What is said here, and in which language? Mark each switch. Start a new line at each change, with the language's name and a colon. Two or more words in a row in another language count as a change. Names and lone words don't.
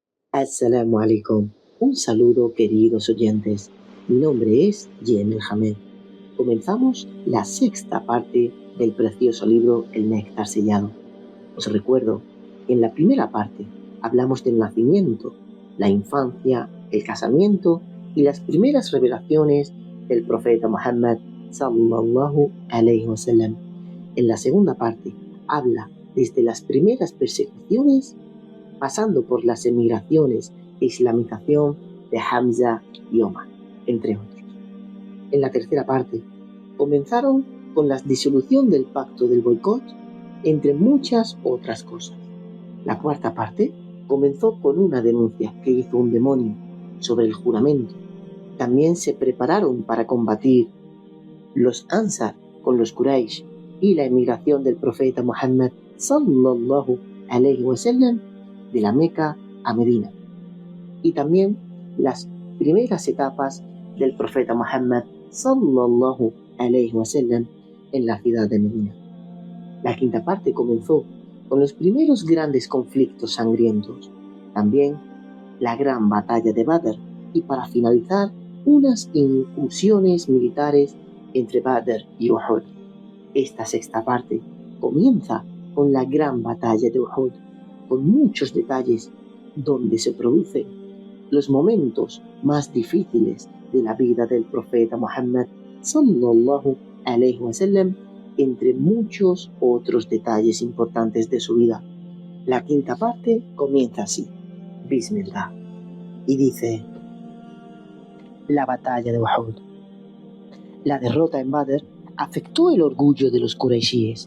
Arabic: السلام عليكم.
Spanish: Un saludo, queridos oyentes. Mi nombre es Yemel Hamed. Comenzamos la sexta parte del precioso libro El Néctar Sellado. Os recuerdo que en la primera parte hablamos del nacimiento, la infancia, el casamiento y las primeras revelaciones del profeta Muhammad
Arabic: صلى الله عليه وسلم.
Spanish: En la segunda parte habla desde las primeras persecuciones, pasando por las emigraciones e islamización de Hamza y Omar, entre otros. En la tercera parte comenzaron con la disolución del pacto del boicot, entre muchas otras cosas. La cuarta parte comenzó con una denuncia que hizo un demonio sobre el juramento. También se prepararon para combatir los Ansar con los Quraysh y la emigración del profeta Muhammad
Arabic: صلى الله عليه وسلم
Spanish: de la Meca a Medina, y también las primeras etapas del profeta Muhammad
Arabic: صلى الله عليه وسلم
Spanish: en la ciudad de Medina. La quinta parte comenzó con los primeros grandes conflictos sangrientos, también la gran batalla de Badr, y para finalizar unas incursiones militares entre Badr y Uhud. Esta sexta parte comienza con la gran batalla de Uhud, con muchos detalles donde se producen los momentos más difíciles de la vida del profeta Muhammad
Arabic: صلى الله عليه وسلم,
Spanish: entre muchos otros detalles importantes de su vida. La quinta parte comienza así, Bismillah, y dice: la batalla de Uhud. La derrota en Badr afectó el orgullo de los Quraishíes.